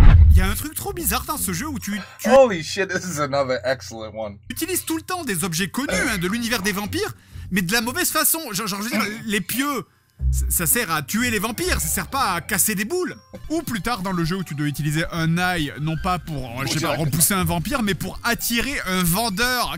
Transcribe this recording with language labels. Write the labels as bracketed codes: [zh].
[fr] Il y a un truc trop bizarre dans ce jeu où tu [en] Holy shit, this is another excellent one. [fr] utilises tout le temps des objets connus de l'univers des vampires, mais de la mauvaise façon. Genre je veux dire, les pieux, ça sert à tuer les vampires, ça sert pas à casser des boules. Ou plus tard dans le jeu où tu dois utiliser un ail, non pas pour, je sais pas, repousser un vampire, mais pour attirer un vendeur.